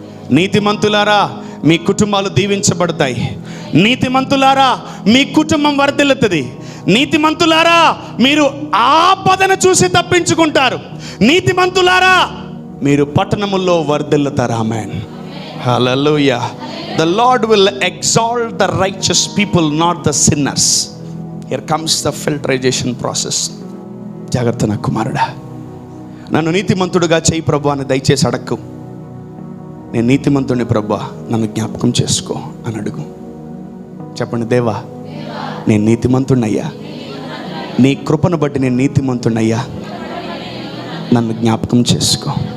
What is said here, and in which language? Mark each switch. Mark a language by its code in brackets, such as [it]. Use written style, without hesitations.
[te] నీతిమంతులారా, మీ కుటుంబాలు దీవించబడతాయి. నీతిమంతులారా, మీ కుటుంబం వర్ధిల్లుతుంది. నీతిమంతులారా మీరు ఆపదను చూసి తప్పించుకుంటారు, నీతిమంతులారా మీరు పట్టణముల్లో వర్ధిల్లుతారు. ఆమేన్. హల్లెలూయా. [en] The Lord will exalt the righteous people, not the sinners. Here comes the filtration process. [te] జాగ్రత్త నా కుమారుడా, నన్ను నీతిమంతుడుగా చేయి ప్రభు అని దయచేసి అడక్కు. నేను నీతిమంతుడిని ప్రభు, నన్ను జ్ఞాపకం చేసుకో అని అడుగు. చెప్పండి, దేవా నేను నీతిమంతుడినయ్యా, నీ కృపను బట్టి నేను నీతిమంతుడినయ్యా, నన్ను జ్ఞాపకం చేసుకో.